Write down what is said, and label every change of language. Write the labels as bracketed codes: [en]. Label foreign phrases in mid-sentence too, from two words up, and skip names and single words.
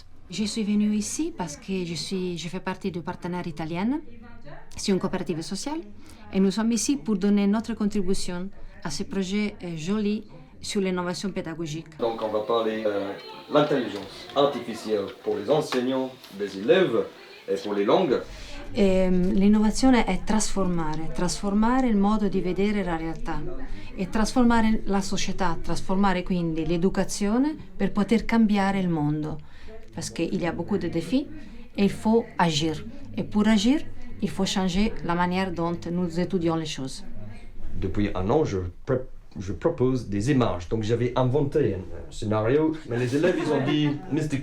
[fr] Je suis venue ici parce que je fais partie du partenaire italien. C'est une coopérative sociale. Et nous sommes ici pour donner notre contribution à ce projet joli sur l'innovation pédagogique. Donc on va parler de l'intelligence artificielle pour les enseignants, les élèves et pour les langues. [it] L'innovazione è trasformare il modo di vedere la realtà e trasformare la società, trasformare quindi l'educazione per poter cambiare il mondo. [fr] Parce qu'il y a beaucoup de défis et il faut agir. Et pour agir, il faut changer la manière dont nous étudions les choses. Depuis un an, je propose des images. Donc j'avais inventé un scénario, mais les élèves ils ont dit Mr.